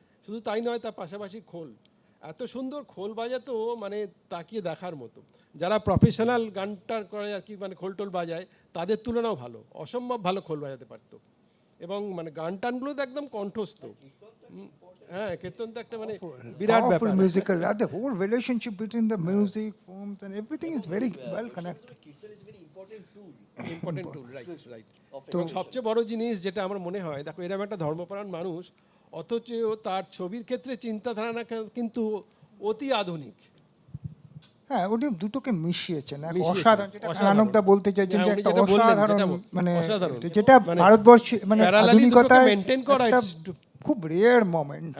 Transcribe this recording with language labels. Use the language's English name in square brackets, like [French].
[Bangla] শুধু তাই নয়, তার পাশাপাশি খোল, এত সুন্দর খোল বাজাতো মানে তাকিয়ে দেখার মতো। যারা প্রফেশনাল গানটা করে আর কি, মানে খোল টোল বাজায়, তাদের তুলনাও ভালো, অসম্ভব ভালো খোল বাজাতে পারতো। এবং মানে গান টানগুলো তো একদম কণ্ঠস্থ। হ্যাঁ, কীর্তন তো একটা মানে বিরাট ব্যাপার। [English] Musical, the whole relationship between the music forms and everything is very well connected. Important tool, right right. [Bangla] এবং সবচেয়ে বড় জিনিস যেটা আমার মনে হয়, দেখো এরকম একটা ধর্মপরায়ণ মানুষ, অথচ তার ছবির ক্ষেত্রে চিন্তাধারা কিন্তু অতি আধুনিক। হ্যাঁ, উনি দুটোকে মিশিয়েছেন, অসাধারণ। যেটা নানকদা বলতে চাইছেন যে একটা অসাধারণ, মানে যেটা ভারতবর্ষে মানে আধুনিকতায় মেইনটেইন করা খুব রেয়ার মোমেন্ট।